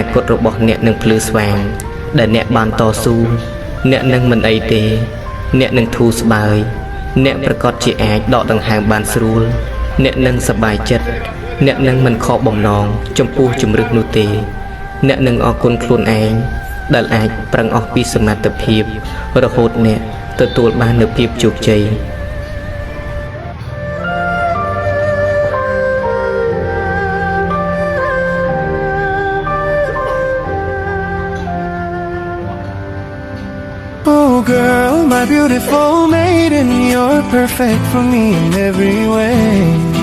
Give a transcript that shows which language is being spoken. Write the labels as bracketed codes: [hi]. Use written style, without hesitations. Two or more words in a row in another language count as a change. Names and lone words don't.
[km] គតរបស់អ្នកនឹងភ្លឺស្វាងដែលអ្នកបានតស៊ូអ្នកនឹងមិនអីទេអ្នកនឹងធូរស្បើយអ្នកប្រកាសជាអាចដកដង្ហើមបានស្រួលអ្នកនឹងសប្បាយចិត្តអ្នកនឹងមិនខកបំណងចំពោះជំរឹះនោះទេអ្នកនឹងអរគុណខ្លួនឯងដែលអាចប្រឹងអស់ពីសមត្ថភាពរហូតអ្នកទទួលបាននូវភាពជោគជ័យ [en] Oh girl, my beautiful maiden, you're perfect for me in every way.